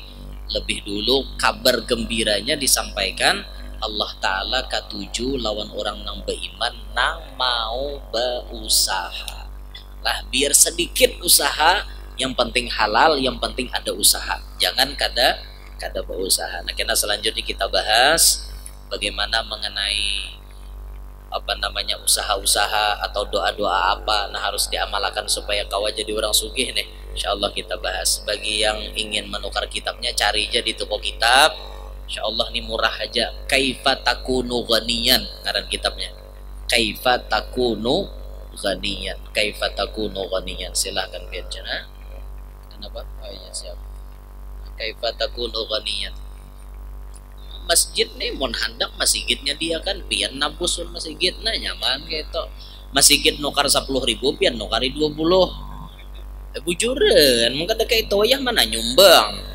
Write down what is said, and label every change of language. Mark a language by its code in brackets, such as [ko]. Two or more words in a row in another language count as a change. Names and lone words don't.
[bjn] Lebih dulu kabar gembiranya disampaikan Allah Ta'ala ketujuh lawan orang nang beriman nang mau berusaha lah biar sedikit usaha yang penting halal yang penting ada usaha jangan kada berusaha. [id] Nah karena selanjutnya kita bahas bagaimana mengenai apa namanya usaha-usaha atau doa-doa apa nah harus diamalkan supaya kau jadi orang sugih nih. Insyaallah kita bahas. Bagi yang ingin menukar kitabnya cari aja di toko kitab. Insyaallah ini murah aja. [bjn] Kaifa takunu ghaniyan ngaran kitabnya. Kaifa takunu ghaniyan. [id] Kaifa takunu ghaniyan. Silahkan baca. Kenapa? Oh iya siap. Kaifa takunu ghaniyan. [bjn] Masjid nih mon handak masjidnya dia kan pian nabusun masjid nah nyaman gitu masjid nukar 10.000 pian nukari 20 bujuran mungkin ada kayak toyah mana nyumbang.